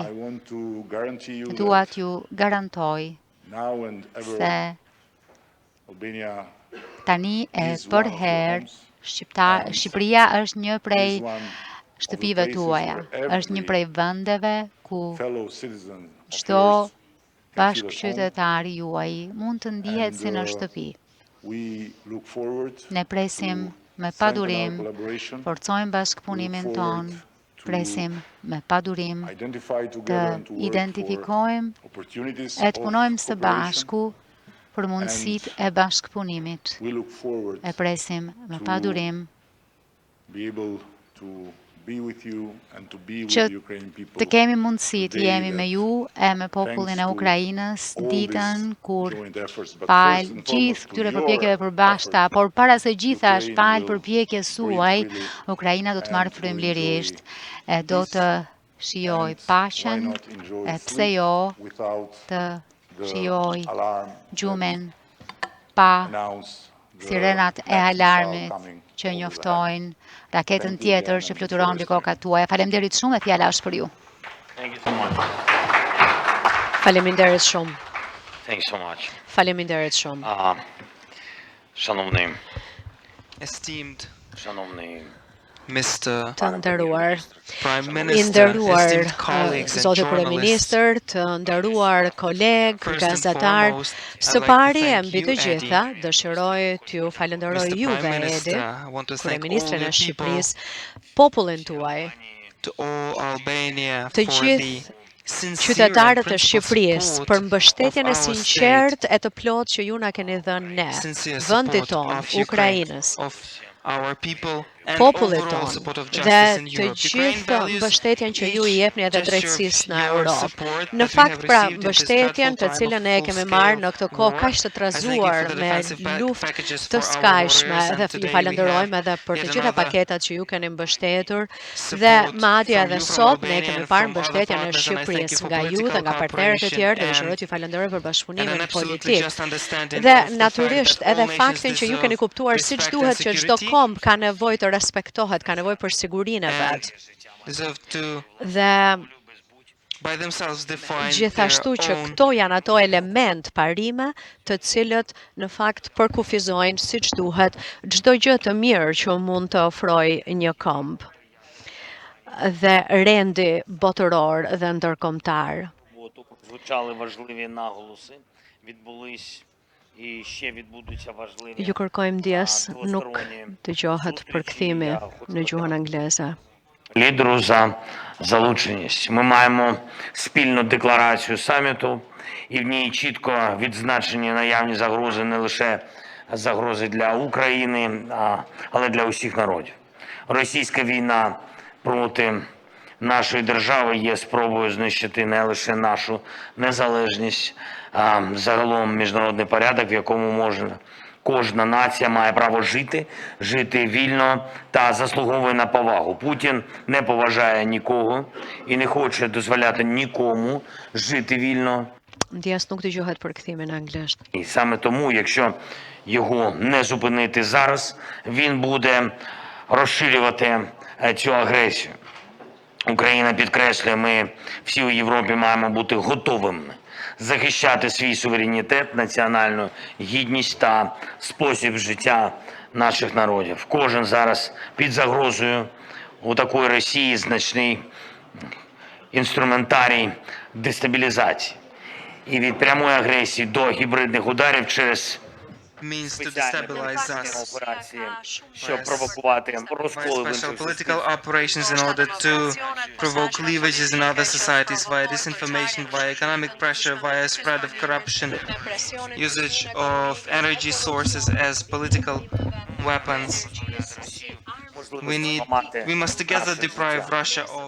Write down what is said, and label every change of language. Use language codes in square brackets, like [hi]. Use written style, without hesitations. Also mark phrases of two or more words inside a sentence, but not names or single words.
[sq] Dua t'ju garantoj se tani e përherë Shqipëria është një prej shtëpive tuaja, është një prej vendeve ku çdo bashkëqytetari juaj mund të ndihet si në shtëpi. [en] We look forward [sq] Ne presim me [en] strengthen our [sq] padurim, [en] collaboration, [sq] forcojmë bashkëpunimin ton, presim me padurim [en] identify [sq] të [en] together and to work for [sq] identifikojmë [en] opportunities [sq] e të [en] of [sq] punojmë së [en] cooperation. [sq] bashku për mundësitë e bashkëpunimit. [en] We look forward [sq] E presim me padurim [en] be able to be with you and to be with [sq] që [en] the Ukrainian people. [sq] të kemi mundësi të [en] today [sq] jemi me [en] that [sq] ju e me popullin e [en] thanks to Ukrainës all [sq] ditën [en] these [sq] kur [en] joint efforts, but [sq] fal [en] first and [sq] gjithë [en] foremost to [sq] këtyre [en] your [sq] përpjekjeve përbashkëta, [en] effort, [sq] por para se gjithash Ukraine fal [en] will [sq] përpjekjes [en] breathe [sq] suaj, [en] freely [sq] Ukraina do të marrë [en] and will [sq] frymëlirisht [en] enjoy [sq] e do të [en] peace, [sq] shijoj [en] and why [sq] paqen [en] not enjoy [sq] e pse [en] sleep [sq] jo [en] without [sq] të [en] the [sq] shijoj [en] alarm [sq] gjumin [en] that [sq] pa [en] announce the [sq] sirenat e [en] next missile [sq] alarmit [en] coming [sq] që [en] over the [sq] njoftojnë raketën [en] Thank you [sq] tjetër [en] again, [sq] që [en] and [sq] fluturon mbi kokat tuaja. Faleminderit shumë e fjala është për ju. [en] Thank you so much. [sq] Faleminderit shumë. [en] Thank you so much. [sq] Faleminderit shumë. [uk] Шановний, [en] Esteemed Mr. [sq] Të nderuar, [en] Prime [sq] i [en] Minister, [sq] nderuar [en] esteemed colleagues and [sq] Zoti [en] journalists, [sq] Kryeministër, të nderuar kolegë, [en] first and [sq] gazetar, [en] foremost, [sq] së [en] I'd like to [sq] pari e [en] thank [sq] mbi [en] you, [sq] të Edi, gjitha, dëshiroj t'ju falenderoj [en] Mr. [sq] juve, [en] Prime Edi, Minister. I want to thank all [sq] Kryeministrin [en] the [sq] e [en] people, [sq] Shqipërisë, popullin tuaj, [en] to all Albania [sq] të [en] for [sq] gjithë [en] the sincere [sq] qytetarët [en] and [sq] e [en] principled Shqipërisë support [sq] për mbështetjen e [en] of our [sq] sinqert [en] state, [sq] e të plotë që ju na keni dhënë ne, [en] sincere [sq] vendit [en] support [sq] tonë, [en] of Ukraine, Ukrainës, of our people, and [sq] popullit [en] overall [sq] tonë [en] support of [sq] dhe [en] justice in [sq] të [en] Europe. Ukraine [sq] gjithë [en] values [sq] mbështetjen që ju i [en] each [sq] jepni edhe [en] gesture of [sq] drejtësisë në [en] your Europë. support [sq] Në [en] that we have [sq] fakt, pra, [en] received in this [sq] mbështetjen [en] dreadful [sq] të [en] time [sq] cilën [en] of [sq] ne e kemi marrë në këtë kohë [en] full-scale [sq] kaq të [en] war. I thank you [sq] trazuar [en] for the [sq] me [en] defensive [sq] luftë [en] packages [sq] të [en] for our [sq] skajshme [en] warriors, and [sq] dhe ju [en] today we [sq] falenderojmë [en] have [sq] edhe për [en] yet [sq] të gjitha [en] another [sq] paketat që ju keni mbështetur dhe [en] support [sq] madje [en] from [sq] edhe [en] you, from [sq] sot ne Albania kemi [en] and [sq] parë [en] from other [sq] mbështetjen e [en] partners, and I thank you Shqipërisë for [sq] nga ju dhe [en] political [sq] nga partnerët e [en] cooperation [sq] tjerë dhe [en] and [sq] dëshiroj t'ju falenderoj për [en] an [sq] bashkëpunimin [en] absolutely [sq] politik. [en] just understanding [sq] Dhe [en] of the fact [sq] natyrisht [en] that all [sq] edhe [en] nations [sq] faktin që ju keni [en] deserve [sq] kuptuar siç [en] respect and [sq] duhet që çdo [en] security, [sq] komb ka nevojë të respektohet, ka nevojë për sigurinë e [en] and [sq] vet. [en] deserve to [sq] Dhe [en] by themselves define their [sq] gjithashtu që [en] own [sq] këto janë ato element parime të cilët në fakt përkufizojnë siç duhet çdo gjë të mirë që mund të ofrojë një komb dhe rendi botëror dhe ndërkombëtar. [uk] Звучали важливі наголоси, відбулись і ще відбудуться важливі [sq] Ju kërkojmë ndjes, nuk [uk] двосторонні [sq] dëgjohet [uk] зустрічі. [sq] përkthimi [uk] Я [sq] në gjuhën angleze. [uk] Лідеру за залученість. Ми маємо спільну декларацію саміту, і в ній чітко відзначені наявні загрози не лише загрози для України, але для усіх народів. Російська війна проти нашої держави є спробою знищити не лише нашу незалежність, а загалом міжнародний порядок, в якому кожна нація має право жити вільно та заслуговує на повагу. Путін не поважає нікого і не хоче дозволяти нікому жити вільно. [sq] Ndjes nuk dëgjohet përkthimi në anglisht. [uk] І саме тому, якщо його не зупинити зараз, він буде розширювати цю агресію. Україна підкреслює, ми всі у Європі маємо бути готовими захищати свій суверенітет, національну гідність та спосіб життя наших народів. Кожен зараз під загрозою у такої Росії значний інструментарій дестабілізації. І від прямої агресії до гібридних ударів через [en] means to destabilize us [uk] операції, щоб провокувати розколи в [en] by special [uk] інших [en] political [uk] суспільствах. [en] operations in order to provoke cleavages in other societies via disinformation, via economic pressure, via spread of corruption, usage of energy sources as political weapons. We must together deprive Russia of